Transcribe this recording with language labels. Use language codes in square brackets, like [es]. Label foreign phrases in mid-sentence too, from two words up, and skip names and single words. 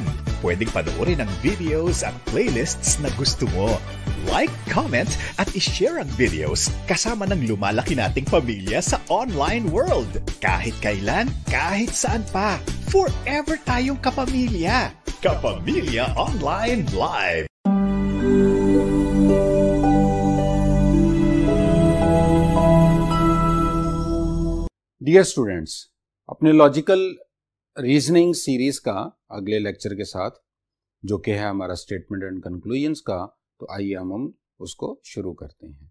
[tl] Pwedeng panoorin ang videos at playlists na gusto mo. [en] Like, comment, [tl] at ishare ang videos kasama ng lumalaki nating pamilya sa online world. Kahit kailan, kahit saan pa. Forever tayong kapamilya. Kapamilya Online Live. [en] Dear students, [hi] अपने [en] logical reasoning series [hi] का अगले लेक्चर के साथ जो कि है हमारा [en] statement and conclusions [hi] का, तो आइए हम उसको शुरू करते हैं।